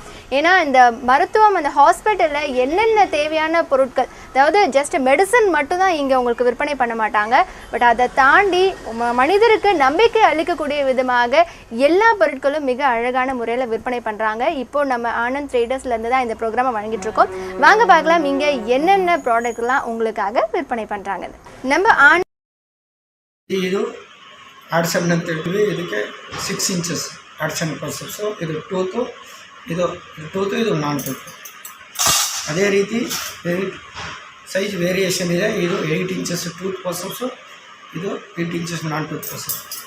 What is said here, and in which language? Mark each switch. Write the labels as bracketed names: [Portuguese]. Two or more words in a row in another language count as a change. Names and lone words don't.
[Tamil] ஏன்னா இந்த மருத்துவம் அந்த ஹாஸ்பிட்டலில் என்னென்ன தேவையான பொருட்கள், அதாவது [English] just medicine [Tamil] மட்டும்தான் இங்கே உங்களுக்கு விற்பனை பண்ண மாட்டாங்க. பட் அதை தாண்டி மனிதருக்கு நம்பிக்கை அளிக்கக்கூடிய விதமாக எல்லா பொருட்களும் மிக அழகான முறையில் விற்பனை பண்ணுறாங்க. இப்போ நம்ம ஆனந்த் ட்ரேடர்ஸ்லேருந்து தான் இந்த ப்ரோக்ராமை வழங்கிட்டு இருக்கோம். வாங்க பார்க்கலாம் இங்கே என்னென்ன ப்ராடக்ட்லாம் உங்களுக்காக விற்பனை பண்ணுறாங்க. நம்ம [Kannada] ಇದು ಆಡ್ಸನ್ ಅಂತ ಹೇಳ್ತೀವಿ. ಇದಕ್ಕೆ [English] 6 inches Adson forceps. [Kannada] ಇದು ಟೂತು, ಇದು [English] non tooth. [Kannada] ಅದೇ ರೀತಿ [English] size variation [Kannada] ಇದೆ. ಇದು [English] 8 inches tooth forceps, [Kannada] ಇದು [English] 8 inches non tooth forcep.